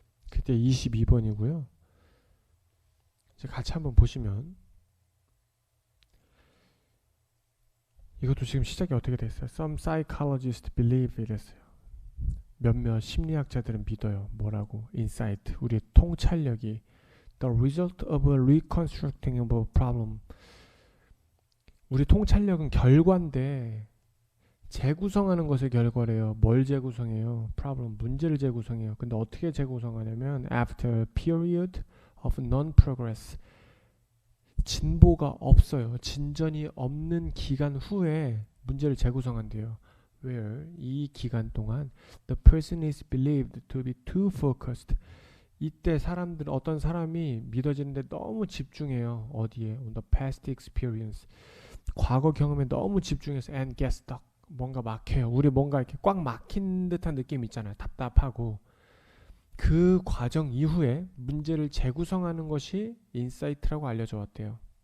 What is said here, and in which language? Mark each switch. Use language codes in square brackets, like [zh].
[ko] 그때 22번이고요. 이제 같이 한번 보시면 이것도 지금 시작이 어떻게 됐어요? [en] Some psychologists believe [ko] 이랬어요. 몇몇 심리학자들은 믿어요. 뭐라고? [en] Insight, [ko] 우리의 통찰력이 [en] the result of reconstructing a problem. [ko] 우리 통찰력은 결과인데 재구성하는 것의 결과래요. 뭘 재구성해요? problem, 문제를 재구성해요. 근데 어떻게 재구성하냐면 [en] after a period of non-progress, [ko] 진보가 없어요. 진전이 없는 기간 후에 문제를 재구성한대요. [en] where [ko] 이 기간 동안 [en] the person is believed to be too focused. [ko] 이때 어떤 사람이 믿어지는데 너무 집중해요. 어디에? [en] on the past experience. [ko] 과거 경험에 너무 집중해서 [en] and get stuck. [ko] 뭔가 막혀요. 우리 뭔가 이렇게 꽉 막힌 듯한 느낌 있잖아요. 답답하고. 그 과정 이후에 문제를 재구성하는 것이 인사이트라고 알려져 왔대요.